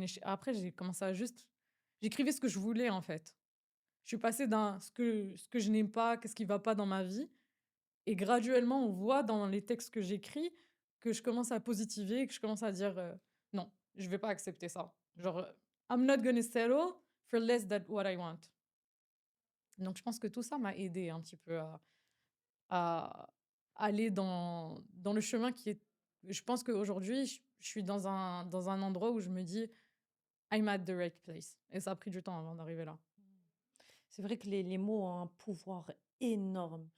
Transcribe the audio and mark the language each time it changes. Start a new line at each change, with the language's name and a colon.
French: Et après, j'ai commencé à juste. J'écrivais ce que je voulais, en fait. Je suis passée d'un ce que je n'aime pas, qu'est-ce qui va pas dans ma vie. Et graduellement, on voit dans les textes que j'écris que je commence à positiver, que je commence à dire non, je vais pas accepter ça.
English: Genre, I'm not gonna settle for less than what I want.
French: Donc, je pense que tout ça m'a aidé un petit peu à aller dans le chemin qui est. Je pense qu'aujourd'hui, je suis dans un endroit où je me dis
English: I'm at the right place.
French: Et ça a pris du temps avant d'arriver là. C'est vrai que les mots ont un pouvoir énorme